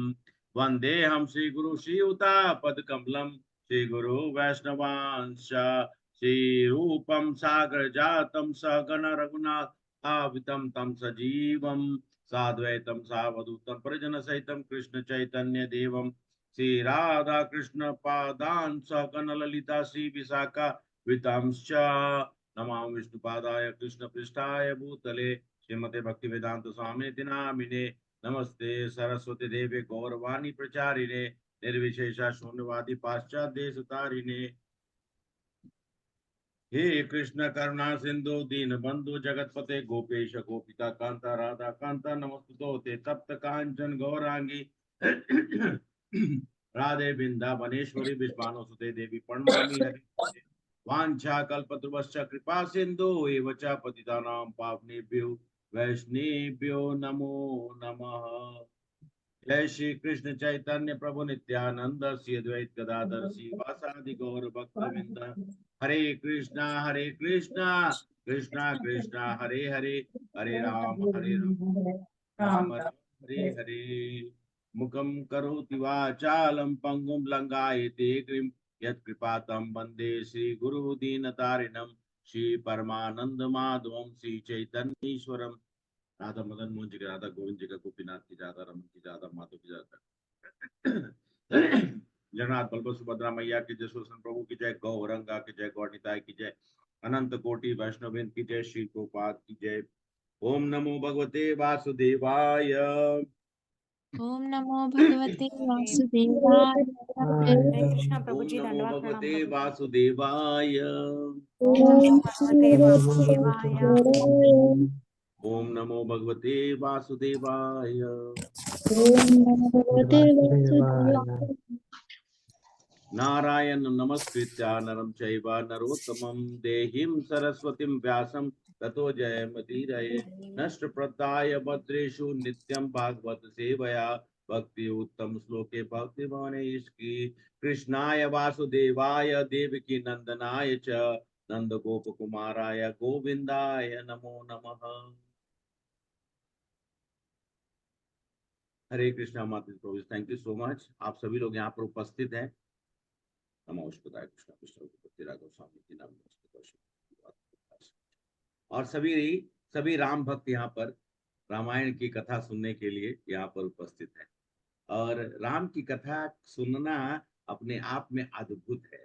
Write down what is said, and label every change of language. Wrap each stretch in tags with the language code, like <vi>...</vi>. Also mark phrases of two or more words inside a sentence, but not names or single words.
<sa>वन्देऽहं श्रीगुरु श्रीयुतापदकमलं श्रीगुरु वैष्णवांश श्रीरूपं साग्रजातं सहगण रघुनाथावितं तं सजीवं साद्वैतं सावधूतं परिजनसहितं कृष्ण चैतन्य देवं श्री राधा कृष्ण पादान् सहगण ललिता श्री विशाखा वितंश्च नमामि विष्णुपादाय कृष्णपृष्ठाय भूतले श्रीमते भक्तिवेदांत स्वामिनिति नामिने। नमस्ते सरस्वती देवे गौरवाणी प्रचारिणे निर्विशेषा शून्यवादी पाश्चात्य देशतारिणे। हे कृष्ण करुणा सिंधु दीन बंधु जगतपते गोपेश गोपिका कांता राधा कांता नमस्तुते तप्त कांचन गौरांगी राधे वृंदावनेश्वरी विश्वानुसुते देवी प्रणमामि हरि। वांछा कल्पतरुश्च कृपा सिंधु एव च पतितानां पावनेभ्यो वैष्णेभ्यो नमो नमः। जय श्री कृष्ण चैतन्य प्रभु नित्यानंद श्री अद्वैत गदाधर श्रीवासादि गौर भक्तवृंद। हरे कृष्णा कृष्णा कृष्णा हरे हरे, हरे राम हरे हरे। मुखं करोति वाचालं पंगुं लंघयते गिरिं यत्कृपातं वन्दे श्रीगुरु दीनतारिणं। श्री परमानंद माधवं श्री चैतन्येश्वरम।</sa> <hi>राधा मदन मोहन जी का, राधा गोविंद जी का, गोपीनाथ की राधा, रमन की राधा, माधव की राधा। जगन्नाथ बलभद्र सुभद्रा मैया की जय, सुदर्शन प्रभु की जय, गौरंगा की जय, गौरनिताय की जय, अनंत कोटि वैष्णववृंद की जय, श्री गोपाद की जय।</hi> <sa>ओम नमो भगवते वासुदेवाय। ओम नमो भगवते वासुदेवाय।</sa> <hi>हरे कृष्णा प्रभु</hi> <sa>ओम</sa> <hi>जी,</hi> <sa>नमो</sa> <hi>दंडवत प्रणाम</hi> <sa>भगवते</sa> <hi>प्रभु जी।</hi> <sa>वासुदेवाय। ओम नमो भगवते वासुदेवाय। ओम नमो भगवते वासुदेवाय। ओम नमो भगवते वासुदेवाय। नारायण नमस्कृत्य नरं चैव नरोत्तमं देवीं सरस्वतीं व्यासं ततो जयमुदीरये। नष्टप्रदाय भद्रेषु नित्यं भागवत सेवया भक्ति उत्तम श्लोके भक्तिमानेष्की। कृष्णाय वासुदेवाय देवकी नंदनाय च नंदगोपकुमाराय गोविंदाय नमो नमः।</sa> <hi>हरे कृष्णा माता प्रभु,</hi> <en>Thank you so much.</en> <hi>आप सभी लोग यहाँ पर उपस्थित हैं। नमोस्तुताय कृष्ण कृष्ण उत्पत्ति राघव स्वामी की नाम और सभी राम भक्त यहाँ पर रामायण की कथा सुनने के लिए यहाँ पर उपस्थित है। और राम की कथा सुनना अपने आप में अद्भुत है।</hi>